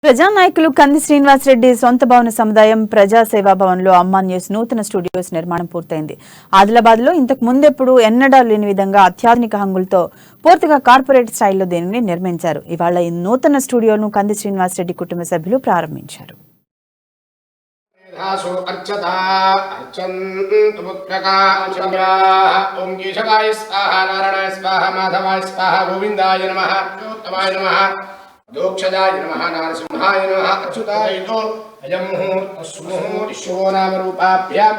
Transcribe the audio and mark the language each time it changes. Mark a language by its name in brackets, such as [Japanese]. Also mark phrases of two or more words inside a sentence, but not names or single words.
[Telugu] ప్రజానాయకులు కంది శ్రీనివాసరెడ్డి సొంత భవన సముదాయం ప్రజాసేవా భవన్లో అమ్మా న్యూస్ నూతన స్టూడియోస్ నిర్మాణం పూర్తయింది. ఆదిలాబాద్లో ఇంతకు ముందెప్పుడు ఎన్నడూ లేని విధంగా అత్యాధునిక హంగులతో పూర్తిగా కార్పొరేట్ స్టైల్లో దీనిని నిర్మించారు. ఇవాళ ఈ నూతన స్టూడియోను కంది శ్రీనివాసరెడ్డి కుటుంబ సభ్యులు ప్రారంభించారు. [Sanskrit] दोक्षजाय नमः नारसिंहाय नमः अच्युताय तो अयं मुहूर्तः नाम रूपाभ्यां